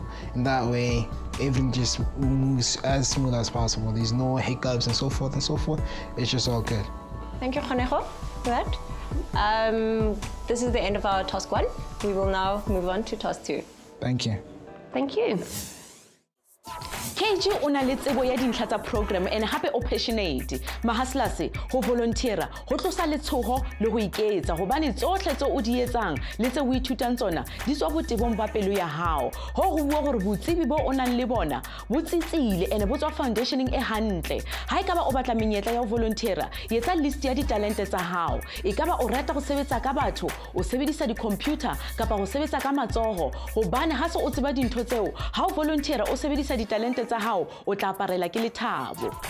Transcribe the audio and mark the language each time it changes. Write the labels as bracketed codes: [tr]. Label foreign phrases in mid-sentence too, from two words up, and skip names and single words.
[en] In that way, everything just moves as smooth as possible. There's no hiccups and so forth and so forth. It's just all good. Thank you, Kgonego, for that. This is the end of our task 1. We will now move on to task 2. Thank you. Thank you. [st] KG o na le tsebo ya dintlha tsa program and hape o passionate mahaslase ho volunteera ho tlosa letshoho le ho iketsa hobane tsohle tse o di etsang le tse o ithutang tsona di tswa botebong ba pelo ya hao ho go bua gore botsebi bo o nang le bona bo tsitsile and bo tswa foundationing e hantle ha ekaba o batla menyetla ya ho volunteera yetsa list ya ditalente tsa hao ekaba o rata go sebetsa ka batho o sebedisa di-computer kapa go sebetsa ka matsoho hobane ha se o tseba dintho tseo ha o volunteera o sebedisa ditalente tsa hao o tla aparela ke lethabo.